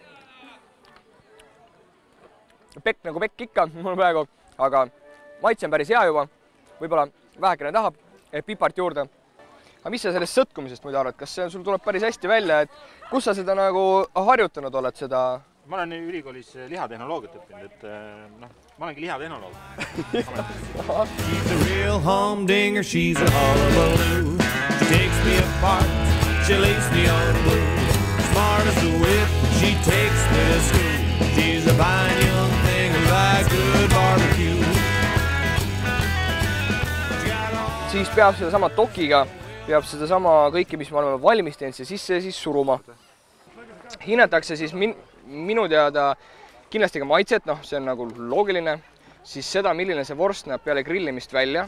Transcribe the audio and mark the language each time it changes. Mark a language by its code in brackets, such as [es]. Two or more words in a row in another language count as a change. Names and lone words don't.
[et] Pekk nagu pekk ikka, mul praegu, aga maitse on päris hea juba, võib-olla vähekene tahab pipart juurde. Aga mis sa sellest sõtkumisest muidu arvad? Kas sul tuleb päris hästi välja, et kus sa seda nagu harjutanud oled seda? Ma olen ülikoolis lihatehnoloogiat õppinud, et ma olengi lihatehnoloog. [en] She's a real humdinger, she's a hullabaloo. She takes me apart, she lays me on blue. Smart as a whip, she takes me to school. She's a fine young thing who likes good barbecue. [et] Siis peab seda sama tokiga, peab seda sama kõike, mis me oleme valmis teinud, sisse siis suruma. Hinnatakse siis minu teada kindlasti ka maitset, see on nagu loogiline, siis seda, milline see vorst näeb peale grillimist välja.